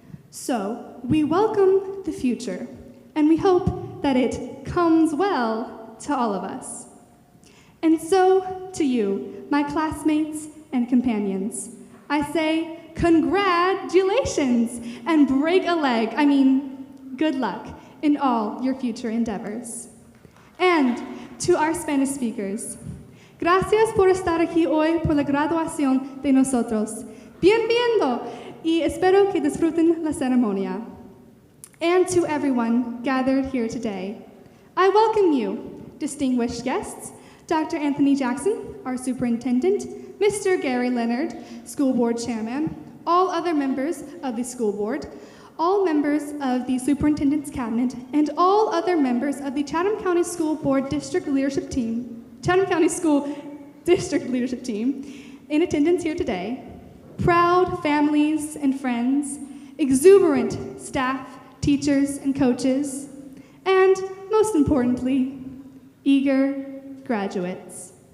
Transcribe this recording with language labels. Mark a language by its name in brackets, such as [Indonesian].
[English] So we welcome the future, and we hope that it comes well to all of us. And so, to you, my classmates and companions, I say congratulations and break a leg. Good luck in all your future endeavors. And to our Spanish speakers, [Spanish] gracias por estar aquí hoy por la graduación de nosotros. Bienvenido y espero que disfruten la ceremonia. [English] And to everyone gathered here today, I welcome you, distinguished guests, Dr. Anthony Jackson, our superintendent, Mr. Gary Leonard, school board chairman, all other members of the school board, all members of the superintendent's cabinet, and all other members of the Chatham County School Board District Leadership Team, Chatham County School District Leadership Team, in attendance here today, proud families and friends, exuberant staff, teachers and coaches, and most importantly, eager graduates.